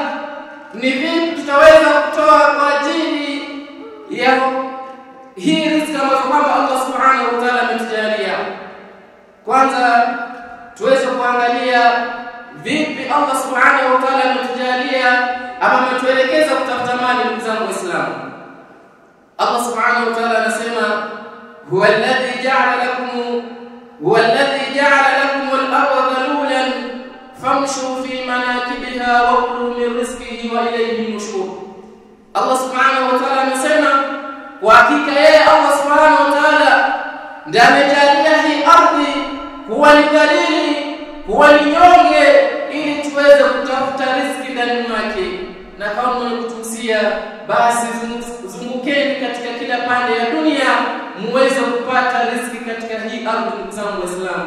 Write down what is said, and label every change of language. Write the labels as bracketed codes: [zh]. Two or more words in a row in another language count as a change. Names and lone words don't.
[sw] Ni vipi tutaweza kutoa kwa ajili ya hii riziki ambayo kwamba Allah [ar] سبحانه وتعالى [sw] ametujalia? Kwanza tuweze kuangalia vipi Allah [ar] سبحانه وتعالى [sw] ametujalia ama ametuelekeza kutafuta mali, ndugu zangu Waislamu. Allah [ar] سبحانه وتعالى [sw] anasema, [ar] هو الذي جعل لكم الأرض ذلولا فامشوا في مناكبها وكلوا من رزقه وإليه النشور. [sw] Allah [ar] سبحانه وتعالى [sw] anasema, kwa hakika yeye Allah [ar] سبحانه وتعالى [sw] ndiye amejalia hii ardhi kuwa ni dhalili, kuwa ni nyonge, ili tuweze kutafuta riziki ndani mwake. Na kama mnakutusia, basi zungukeni katika kila pande ya dunia muweze kupata riziki katika hii ardhi, ndugu zangu Waislamu.